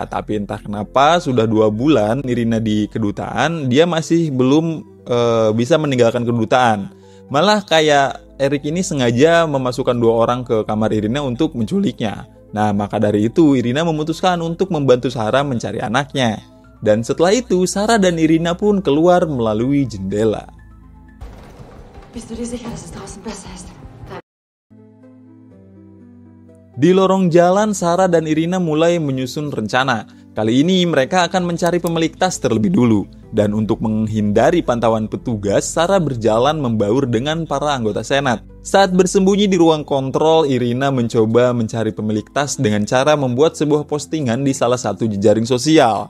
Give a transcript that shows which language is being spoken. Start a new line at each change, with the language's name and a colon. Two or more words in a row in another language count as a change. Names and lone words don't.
Indonesian: Tapi entah kenapa sudah 2 bulan Irina di kedutaan, dia masih belum bisa meninggalkan kedutaan. Malah kayak Eric ini sengaja memasukkan 2 orang ke kamar Irina untuk menculiknya. Nah, maka dari itu Irina memutuskan untuk membantu Sarah mencari anaknya. Dan setelah itu, Sarah dan Irina pun keluar melalui jendela.
German: Bist du dir sicher, dass es draußen besser ist?
Indonesian: Di lorong jalan, Sarah dan Irina mulai menyusun rencana. Kali ini mereka akan mencari pemilik tas terlebih dulu. Dan untuk menghindari pantauan petugas, Sarah berjalan membaur dengan para anggota Senat. Saat bersembunyi di ruang kontrol, Irina mencoba mencari pemilik tas dengan cara membuat sebuah postingan di salah satu jejaring sosial.